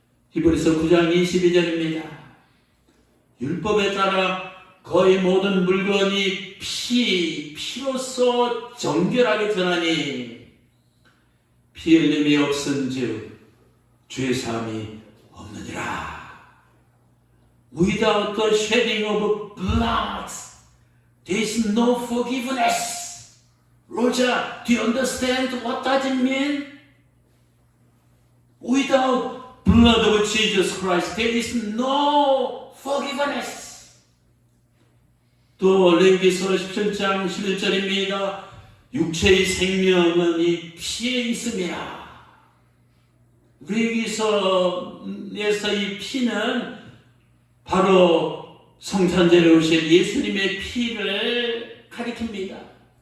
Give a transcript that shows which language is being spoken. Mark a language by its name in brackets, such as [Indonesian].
[Korean] 히브리서 9장 22절입니다. 율법에 따라 거의 모든 물건이 피로써 정결하게 드러나니 피 흘림이 없은즉 죄사함이 없느니라. [English] Without the shedding of blood, there is no forgiveness. Roger, do you understand what does it mean? Without blood of Jesus Christ, there is no forgiveness. [Korean] 또 레위기서 17장 11절입니다. 육체의 생명은 이 피에 있음이라. 레위기서에서 이 피는 바로 성탄절에 오신 예수님의 피를 가리킵니다.